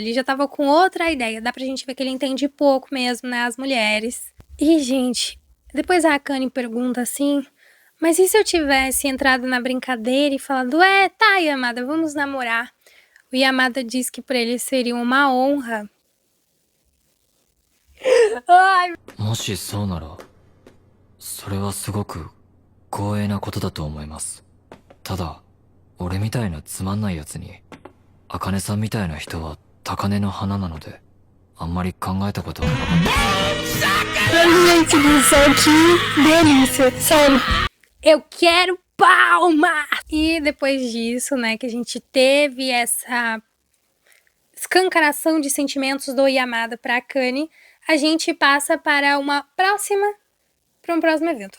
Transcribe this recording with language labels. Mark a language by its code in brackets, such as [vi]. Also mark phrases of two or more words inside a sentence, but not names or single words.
[pt] Ele já tava com outra ideia. Dá pra gente ver que ele entende pouco mesmo, né, as mulheres. E, gente, depois a Akane pergunta assim... Mas e se eu tivesse entrado na brincadeira e falado, tá, Yamada, vamos namorar? O Yamada diz que pra ele seria uma honra. Ai, [ja] もしそうならそれはすごく光栄なことだと思います。ただ俺みたいなつまんないやつに茜さんみたいな人は高嶺の花なのであんまり考えたことはなかった。 [pt] delícia, sério. Eu quero palmas! E depois disso, né, que a gente teve essa escancaração de sentimentos do Yamada pra Akane, a gente passa para um próximo evento.